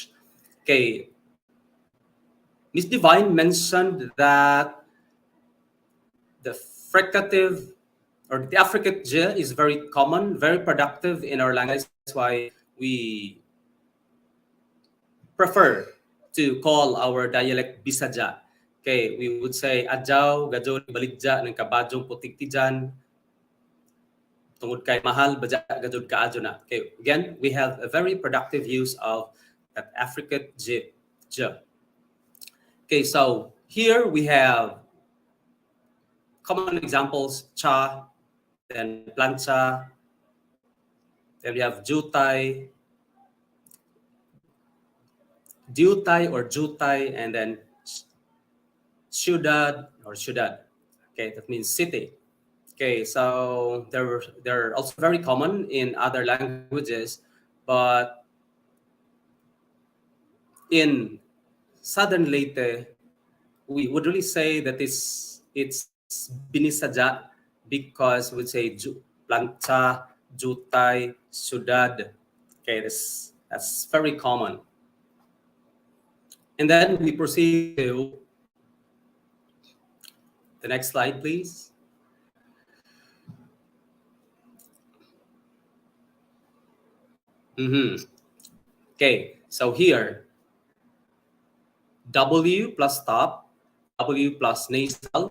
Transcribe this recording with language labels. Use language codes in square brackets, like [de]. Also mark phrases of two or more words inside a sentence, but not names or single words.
[en] Okay, Miss Divine mentioned that the fricative or the affricate j is very common, very productive in our language. That's why we prefer to call our dialect Bisaja. Okay, we would say [ceb] adjaw, gadyo, baligja, ng kabadyong putik tijan, tungod kay mahal, baja, gadyo kaadyo na. [en] Okay, again, we have a very productive use of that affricate j. Okay, so here we have common examples, cha, then plancha, then we have jutay, or jutay, and then ciudad or ciudad. Okay, that means city. Okay, so they're also very common in other languages, but in Southern Leyte, we would really say that it's Binisaja because we'd say planta, jutay, ciudad. Okay, that's very common. And then we proceed to the next slide, please. Okay, so here, W plus top, W plus nasal.